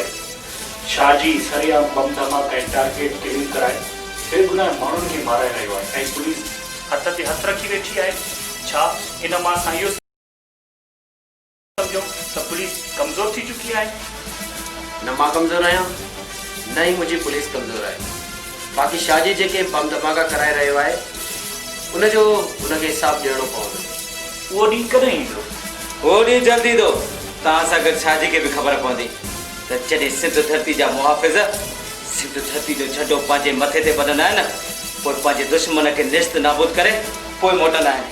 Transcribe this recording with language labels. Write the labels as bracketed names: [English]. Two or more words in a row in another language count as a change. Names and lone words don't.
[Sindhi] शाहजी सरियाम बम धमाका ऐं टारगेट किलिंग कराए बेगुनाह माण्हुनि खे माराए रहियो आहे ऐं पुलिस हथ ते हथ रखी वेठी आहे। छा इन मां असां इहो सम्झूं त पुलिस कमज़ोर थी चुकी आहे? न मां कमज़ोर आहियां, न ई मुंहिंजी पुलिस कमज़ोर आहे। बाक़ी शाहजी जेके बम धमाका कराए रहियो आहे उनजो उनखे हिसाबु ॾियणो पवंदो। उहो ॾींहुं कॾहिं ईंदो? वो ॾींहुं जल्दी ईंदो। तव्हां सां गॾु शाहजी खे बि ख़बर पवंदी त जॾहिं सिंध धरती जा मुहाफ़िज़ सिंध धरती जो झंडो पंहिंजे मथे ते ॿधंदा आहिनि, पोइ पंहिंजे दुश्मन खे निस्त नाबूद करे पोइ मोटंदा आहिनि।